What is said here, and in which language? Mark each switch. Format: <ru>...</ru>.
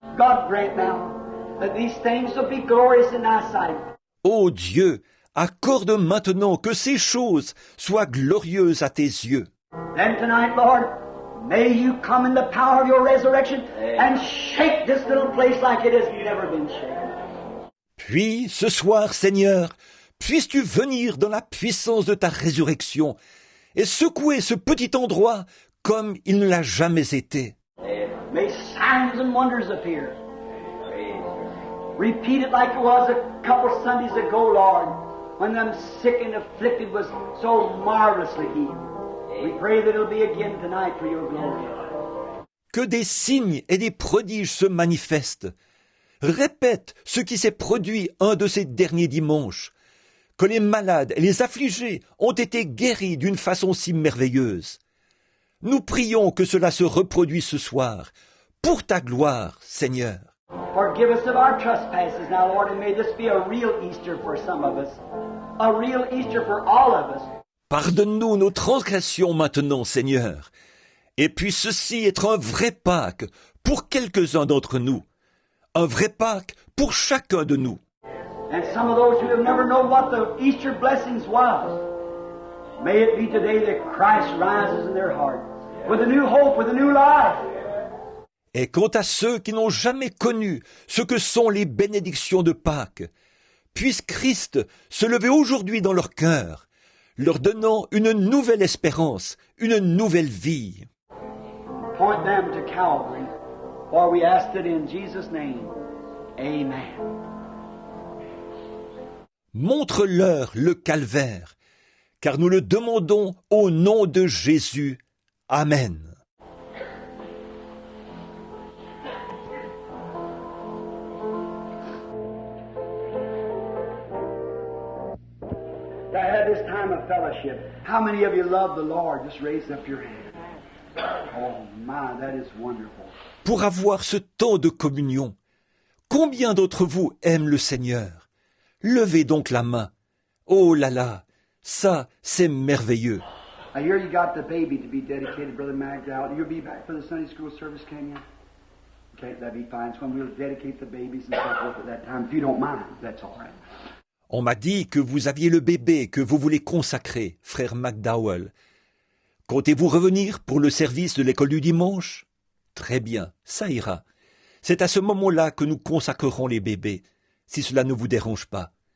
<en>God grant now that these things will be glorious in thy sight.</en> <fr>Ô Dieu, accorde maintenant que ces choses soient glorieuses à tes yeux.</fr> <en>Then tonight, Lord, may you come in the power of your resurrection and shake this little place like it has never been shaken.</en> <fr>Puis, ce soir, Seigneur, puisses-tu venir dans la puissance de ta résurrection et secouer ce petit endroit comme il ne l'a jamais été.</fr> <en>May signs and wonders appear. Repeat it like it was a couple Sundays ago, Lord, when them sick and afflicted was so marvelously healed. We pray that it'll be again tonight for your glory.</en> <fr>Que des signes et des prodiges se manifestent. Répète ce qui s'est produit un de ces derniers dimanches, que les malades et les affligés ont été guéris d'une façon si merveilleuse. Nous prions que cela se reproduise ce soir, pour ta gloire, Seigneur.</fr> <en>Forgive us of our trespasses now, Lord, and may this be a real Easter for some of us. A real Easter for all of us.</en> <fr>Pardonne-nous nos transgressions maintenant, Seigneur, et puisse ceci être un vrai Pâques pour quelques-uns d'entre nous, un vrai Pâques pour chacun de nous.</fr> <en>And some of those who have never known what the Easter blessings was, may it be today that Christ rises in their heart with a new hope, with a new life.</en> <fr>Et quant à ceux qui n'ont jamais connu ce que sont les bénédictions de Pâques, puisse Christ se lever aujourd'hui dans leur cœur, leur donnant une nouvelle espérance, une nouvelle vie.</fr> <en>Point them to Calvary, for we ask it in Jesus' name. Amen.</en> <fr>Montre-leur le calvaire, car nous le demandons au nom de Jésus. Amen.</fr> <en>To have this time of fellowship. How many of you love the Lord? Just raise up your hand. Oh my, that is wonderful.</en> <fr>Pour avoir ce temps de communion, combien d'entre vous aiment le Seigneur? Levez donc la main. Oh là là, ça c'est merveilleux.</fr> <en>I hear you got the baby to be dedicated, Brother McDowell. You'll be back for the Sunday school service, can you? Okay, that'd be fine. So we'll dedicate the babies and so forth at that time. If you don't mind, that's all right.</en> <fr>On m'a dit que vous aviez le bébé que vous voulez consacrer, frère McDowell. Comptez-vous revenir pour le service de l'école du dimanche? Très bien, ça ira. C'est à ce moment-là que nous consacrerons les bébés, si cela ne vous dérange pas.</fr>